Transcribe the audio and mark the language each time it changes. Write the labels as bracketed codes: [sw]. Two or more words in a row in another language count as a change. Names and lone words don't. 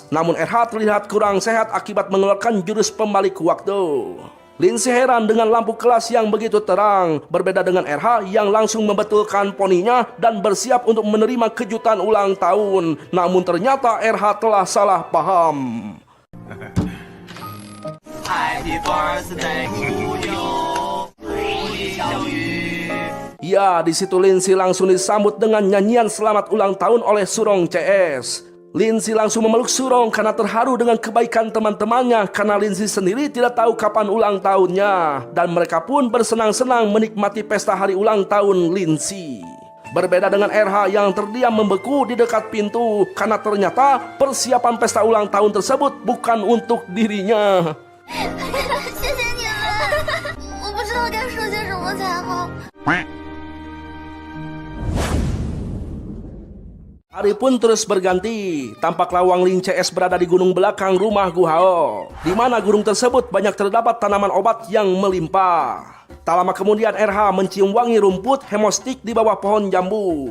[id] Namun RH terlihat kurang sehat akibat mengeluarkan jurus pembalik waktu. Linsi heran dengan lampu kelas yang begitu terang, berbeda dengan RH yang langsung membetulkan poninya dan bersiap untuk menerima kejutan ulang tahun. Namun ternyata RH telah salah paham. [en] Happy birthday to you. [id] Ya, di situ Linsi langsung disambut dengan nyanyian selamat ulang tahun oleh Surong CS. Linsi langsung memeluk Surong karena terharu dengan kebaikan teman-temannya, karena Linsi sendiri tidak tahu kapan ulang tahunnya, dan mereka pun bersenang-senang menikmati pesta hari ulang tahun Linsi. Berbeda dengan RH yang terdiam membeku di dekat pintu, karena ternyata persiapan pesta ulang tahun tersebut bukan untuk dirinya. [zh] 谢谢你们，我不知道该说些什么才好。 [id] Hari pun terus berganti. Tampaklah Wang Ling CS berada di gunung belakang rumah Gu Hao, di mana gunung tersebut banyak terdapat tanaman obat yang melimpah. Tak lama kemudian RH mencium wangi rumput hemostik di bawah pohon jambu.